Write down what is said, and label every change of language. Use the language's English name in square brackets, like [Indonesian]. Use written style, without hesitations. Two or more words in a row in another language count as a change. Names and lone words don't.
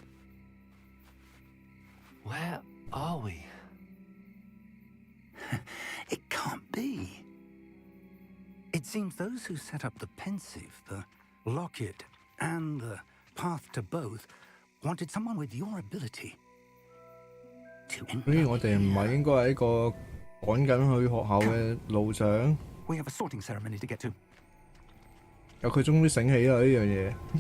[English] Where are we? It can't be. It seems those who set up the pensive, the locket, and the path to both wanted someone with your ability to [Cantonese] 所以我哋唔係應該喺個趕緊去學校嘅路上， [English] We have a sorting ceremony to get to. [Cantonese] 有佢終於醒起啦呢樣嘢。